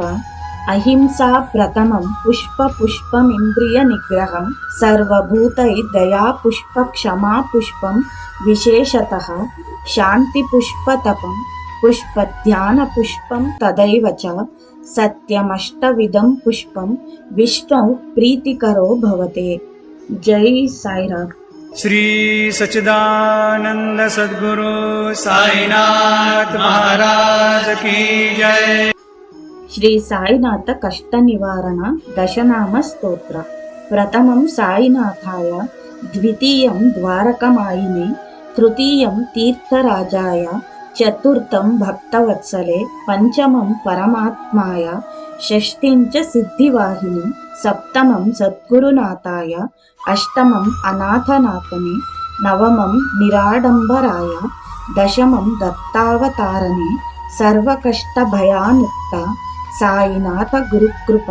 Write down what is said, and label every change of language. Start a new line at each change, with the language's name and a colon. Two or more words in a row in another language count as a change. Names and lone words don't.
Sanskrit: अहिंसा प्रथमं पुष्पमिंद्रिय निग्रहं, सर्वभूतै दया पुष्प क्षमा पुष्पं, विशेषतः शांति पुष्पतपं, पुष्पध्यान पुष्पं तदैव च, सत्यमष्टविधं पुष्पं विष्णु प्रीतिकरो भवते.
Hindi: जय साईराम. श्री सच्चिदानंद सद्गुरु साईनाथ महाराज की जय।
Sanskrit: श्री साईनाथ कष्ट निवारण दशनाम स्तोत्र. प्रथमं साईनाथाय, द्वितीयं द्वारकमायिनि, तृतीयं तीर्थराजाय, चतुर्थं भक्तवत्सले, पंचमं परमात्माय, षष्ठिं च सिद्धिवाहिनि, सप्तमं सद्गुरुनाथाय, अष्टमं अनाथनाथने, नवमं निराडंबराय, दशमं दत्तावतारणे, सर्वकष्ट भयानुक्त साईनाथ गुरुकृप.